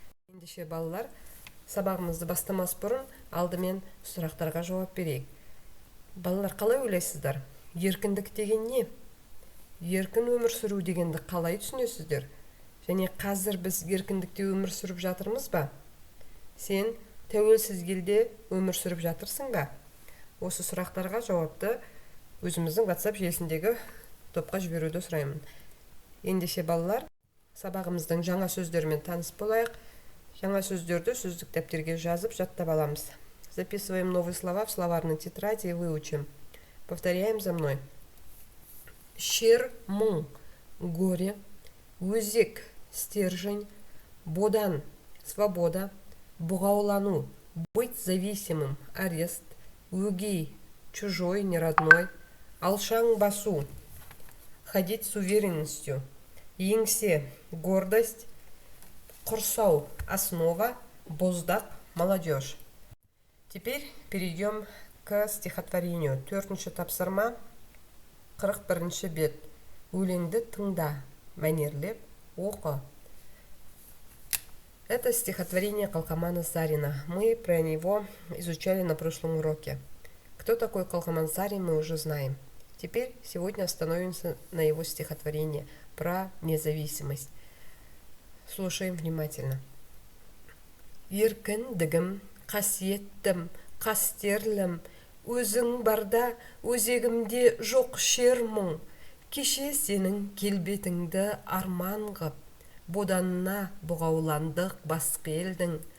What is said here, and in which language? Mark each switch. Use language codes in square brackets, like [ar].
[kk] Ендеше балалар, сабағымызды бастамас бұрын алдымен сұрақтарға жауап берейік. Балалар, қалай ойлайсыздар? Еркіндік деген не? Еркін өмір сүру дегенді қалай түсінесіздер? Және қазір біз еркіндікте өмір сүріп жатырмыз ба? Сен тәуелсіз елде өмір сүріп жатырсың ба? Осы сұрақтарға жауапты өзіміздің WhatsApp желісіндегі топқа жіберуді сұраймын. Ендеше балалар, сабағымыздың жаңа сөздерімен таныс болайық. Жаңа сөздерді сөздік дәптерге жазып жаттап аламыз. [ru] Записываем новые слова в словарной тетради и выучим. Повторяем за мной. Шер, мұң, горе, өзек, стержень, бодан, свобода, бұғаулану, быть зависимым, арест, өгей, чужой, неродной, алшаң басу, ходить с уверенностью, еңсе, гордость, құрсау, основа, боздақ, молодежь. Теперь перейдем к стихотворению. [kk] Төртінші тапсырма, 41 бет. Өлеңді тыңда, мәнерлеп оқы. [ru] Это стихотворение Қалқамана Сарина. Мы про него изучали на прошлом уроке. Кто такой Қалқаман Сарин, мы уже знаем. Теперь сегодня остановимся на его стихотворении про независимость. Слушаем внимательно. [kk] Еркіндігім, қасиеттім, қастерлім, өзің барда өзегімде жоқ шер мұң. Кеше сенің келбетіңді арман ғып, боданына бұғауландық басқа елдің.